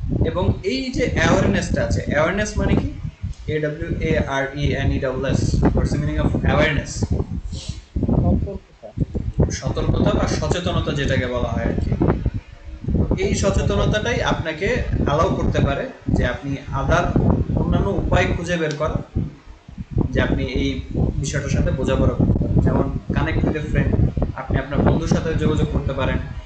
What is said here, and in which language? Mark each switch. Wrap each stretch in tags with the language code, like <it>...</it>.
<bn>এবং এই যে অ্যাওয়ারনেসটা আছে, অ্যাওয়ারনেস মানে কি?</bn> <en>AWARENESS, what's the meaning of awareness?</en> <bn>সতর্কতা বা সচেতনতা যেটাকে বলা হয় আর কি। এই সচেতনতাটাই আপনাকে অ্যালাউ করতে পারে যে আপনি অন্যান্য উপায় খুঁজে বের করা, যে আপনি এই বিষয়টার সাথে বোঝাপড়া করতে পারেন। যেমন</bn> <en>connect with a friend,</en> <bn>আপনি আপনার বন্ধুর সাথে যোগাযোগ করতে পারেন।</bn>